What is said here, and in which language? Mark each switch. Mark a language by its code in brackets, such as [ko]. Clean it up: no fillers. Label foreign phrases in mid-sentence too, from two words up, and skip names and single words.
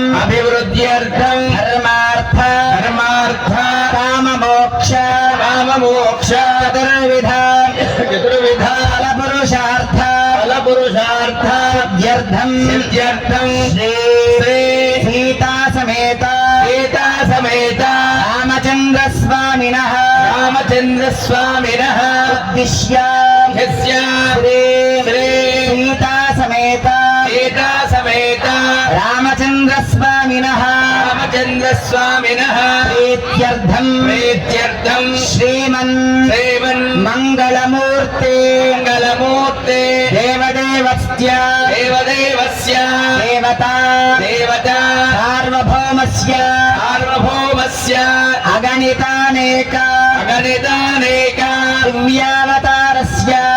[sa] అభివృద్ధ్యర్థం ధర్మార్థ ధర్మార్థ కామమోక్ష కామమోక్ష చతుర్విధ చతుర్విధ ఫలపురుషార్థ ఫలపురుషార్థ సిద్ధ్యర్థం సిద్ధ్యర్థం శ్రీ సీతా సమేత సీతా సమేత రామచంద్ర స్వామినః రామచంద్ర స్వామినః ఉద్దిశ్య శ్రీ సీతా సమేత సీతా సమేత రామచంద్ర స్వామినః రామచంద్ర स्वामिनः प्रीत्यर्थं श्रीमन् मंगलमूर्ते देवदेवस्य देवता सार्वभौमस्य अगणितानेक दिव्यावतारस्य